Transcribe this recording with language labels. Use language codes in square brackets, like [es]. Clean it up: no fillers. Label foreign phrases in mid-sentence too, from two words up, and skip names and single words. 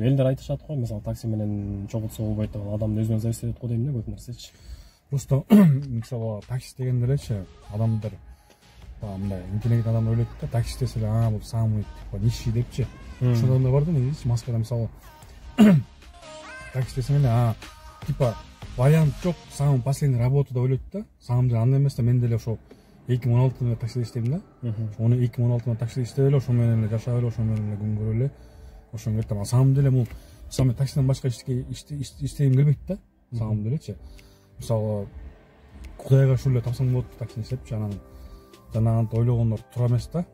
[ky] Элдер айтышат го, мисалы такси менен чогултса болбойт деп, адамды өзүнөн зависит этет го дейм да, көп нерсечи. Просто мисалы такси дегенде элечи адамдар мындай интеллигент адам ойлойт да, такси десе эле бул [ru] самый нищий [ky] депчи. Ошол адамдар бар да, негизи Москвада мисалы такси десе эле [ru] типа вариант [ky] жок, [ru] самый последний работа [ky] деп ойлойт да. Самый деле андай эмес да, мен деле ошо 2016-да таксиде иштейм да. Ошону 2016-да таксиде иштеп эле, ошо менен эле жашап эле, ошо менен эле күн көрүп эле. Ошону айтам, самый деле бул самый таксиден башка иштегим келбейт да. Самый делечи. Мисалы кудайга шүгүр эле тапсаң болот таксини иштепчи, анан жанагынтип ойлогондор туура эмес да.